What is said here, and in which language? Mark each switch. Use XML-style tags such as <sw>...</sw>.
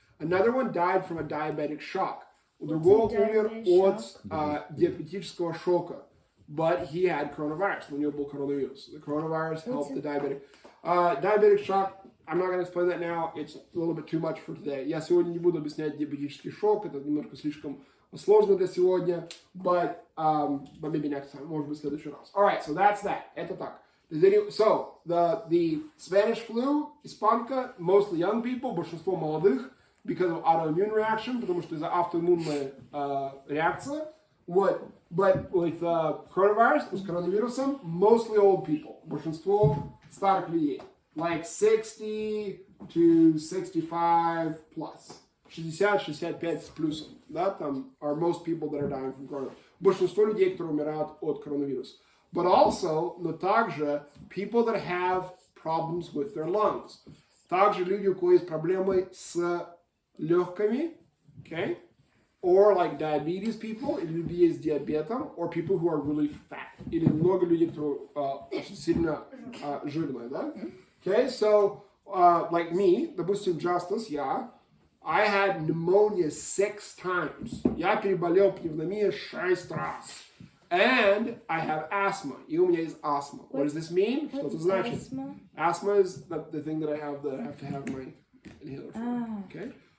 <en>Another one died from a diabetic shock.</en> <ru>У другого умер от диабетического шока,</ru> <en>but he had coronavirus.</en> <ru>У него был коронавирус.</ru> <en>The coronavirus helped the diabetic. Diabetic shock, I'm not going to explain that now. It's a little bit too much for today.</en> <ru>Я сегодня не буду объяснять диабетический шок. Это немножко слишком сложно для сегодня.</ru> <en>But maybe next time.</en> <ru>Может быть, в следующий раз.</ru> <en>Alright, so that's that.</en> <ru>Это так.</ru> <en>So, the Spanish flu, Испанка, mostly young people,</en> <ru>большинство молодых,</ru> <en>because of autoimmune reaction,</en> <ru>потому что из-за автоиммунная реакция.</ru> <en>What? But with coronavirus,</en> <ru>с коронавирусом,</ru> <en>mostly old people.</en> <ru>Большинство старых людей.</ru> <en>Like 60 to 65 plus.</en> <ru>60-65 с плюсом. Да, там</ru> <en>are most people that are dying from coronavirus.</en> <ru>Большинство людей, которые умирают от коронавируса.</ru> <en>But also,</en> <ru>но также,</ru> <en>people that have problems with their lungs.</en> <ru>Также люди, у кого есть проблемы с легкими,</ru> <en>okay? Or like diabetes people,</en> <ru>или люди с диабетом,</ru> <en>or people who are really fat.</en> <ru>Или много людей, которые очень сильно жирные, да?</ru> <en>Okay, so, like me,</en> <ru>допустим,</ru> <en>Justice, I had pneumonia 6 times.</en> <ru>Я переболел пневмонией 6 раз.</ru> <en>And I have asthma.</en> <ru>И у меня есть астма.</ru> <en>What does this mean?</en> <ru>Что это значит?</ru> <en>Asthma is the thing that I have to have my Inhaler flu. Okay?</en>